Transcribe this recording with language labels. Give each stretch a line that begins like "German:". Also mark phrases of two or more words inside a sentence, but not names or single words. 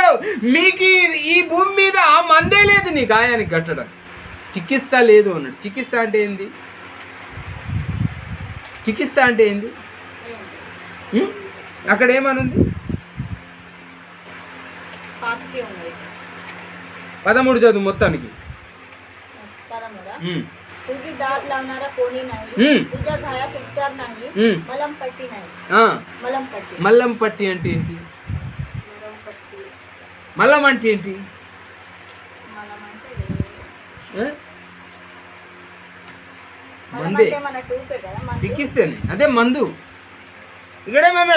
Telugu: మీకు ఈ భూమి మీద ఆ మందే లేదు నీ గాయానికి కట్టడం. చికిత్స లేదు అన్నాడు. చికిత్స అంటే ఏంది? చికిత్స అంటే ఏంది? అక్కడ ఏమనుంది? 13 చదువు మొత్తానికి.
Marathi: तुझी दाद लावणारा कोणी नाही, तुझ्या घायास उपचार नाही, मलमपट्टी नाही.
Telugu: మల్లంపట్టి అంటే ఏంటి? మల్లం అంటే ఏంటి? మందే, చికిత్సనే, అదే మందు. ఇక్కడేమన్నాడు?